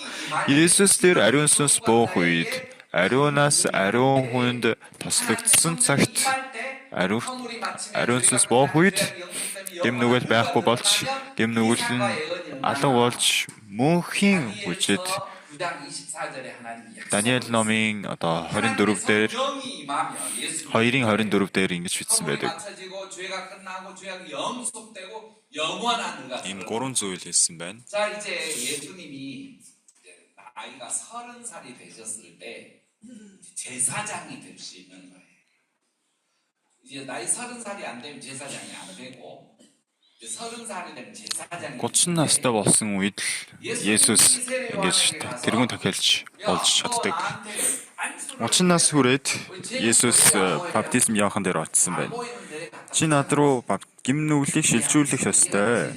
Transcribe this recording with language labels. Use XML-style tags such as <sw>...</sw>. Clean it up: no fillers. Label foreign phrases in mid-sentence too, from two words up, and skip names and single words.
<mn>Есүс дээр ариун сүнс буух үед ариунаас ариун хүнд тослогдсон цагт ариун сүнс буух үед гимнүгэл байхгүй болж гимнүгэл нь алга болж мөнхийн хүчит Даниэл номын 24 дээр 2-ын 24 дээр ингэж бичсэн байдаг. Энэ гурван зүйл хэлсэн байна.</mn> <ko>자, 이제 예수님이 나이가 30살이 되셨을 때 제사장이 될 수 있는 거예요. 이제 나이 30살이 안 되면 제사장이 안 되고</ko> <mn>30 настай болсон үед Есүс ингэж тэрүүн тахилж болж чаддаг. 30 нас хүрээд Есүс баптизм явахан дээр очсон байна. Чи над руу гимнүглийг шилжүүлэх ёстой.</mn>